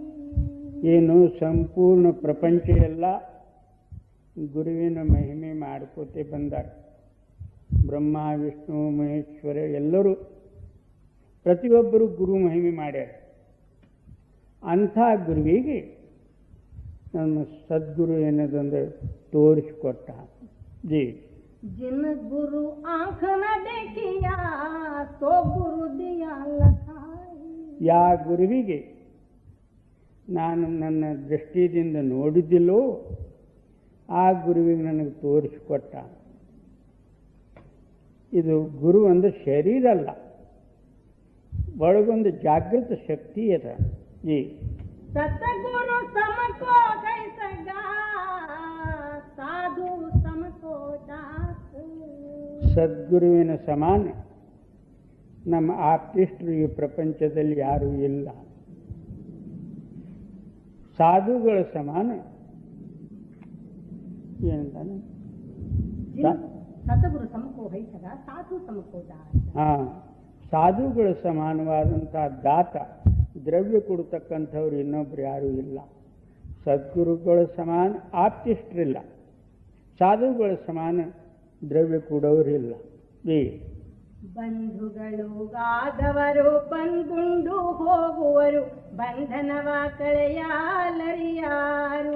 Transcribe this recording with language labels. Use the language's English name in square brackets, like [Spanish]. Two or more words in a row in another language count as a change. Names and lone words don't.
[Kannada] ಏನು ಸಂಪೂರ್ಣ ಪ್ರಪಂಚ ಎಲ್ಲ ಗುರುವಿನ ಮಹಿಮೆ ಮಾಡ್ಕೋತೆ ಬಂದಾರೆ. ಬ್ರಹ್ಮ ವಿಷ್ಣು ಮಹೇಶ್ವರ ಎಲ್ಲರೂ ಪ್ರತಿಯೊಬ್ಬರು ಗುರು ಮಹಿಮೆ ಮಾಡ್ಯಾರ. ಅಂಥ ಗುರುವಿಗೆ ನಮ್ಮ ಸದ್ಗುರು ಏನದಂದ್ರೆ ತೋರಿಸಿಕೊಟ್ಟ. ಜಿ [Hindi] जिन गुरु आँख न देखिया सो गुरु दिया लखाई. [Kannada] ಯಾ ಗುರುವಿಗೆ ನಾನು ನನ್ನ ದೃಷ್ಟಿಯಿಂದ ನೋಡಿದ್ದಿಲ್ಲೋ ಆ ಗುರುವಿಗೆ ನನಗೆ ತೋರಿಸಿಕೊಟ್ಟ. ಇದು ಗುರು ಅಂದ್ರೆ ಶರೀರ ಅಲ್ಲ, ಒಳಗೊಂದು ಜಾಗೃತ ಶಕ್ತಿ ಅದ. ಜಿ [Hindi] सतगुरु समको कैसगा साधु समको दास. [Kannada] ಸದ್ಗುರುವಿನ ಸಮಾನ ನಮ್ಮ ಆಪ್ತಿಷ್ಠರು ಈ ಪ್ರಪಂಚದಲ್ಲಿ ಯಾರೂ ಇಲ್ಲ. ಸಾಧುಗಳ ಸಮಾನ ಏನಂತಾನೆ, [Hindi] सतगुरु समको कैसगा साधु समको दास. [Kannada] ಸಾಧುಗಳ ಸಮಾನವಾದಂಥ ದಾತ ದ್ರವ್ಯ ಕೊಡ್ತಕ್ಕಂಥವ್ರು ಇನ್ನೊಬ್ರು ಯಾರೂ ಇಲ್ಲ. ಸದ್ಗುರುಗಳ ಸಮಾನ ಆಪ್ತಿಷ್ಠರಿಲ್ಲ, ಸಾಧುಗಳ ಸಮಾನ ದ್ರವ್ಯ ಕೊಡೋರಿಲ್ಲ. ಬಂಧುಗಳುಗಾದವರು ಬಂದುಂಡು ಹೋಗುವರು ಬಂಧನವ ಕಳೆಯಾಲರಿಯಾರು.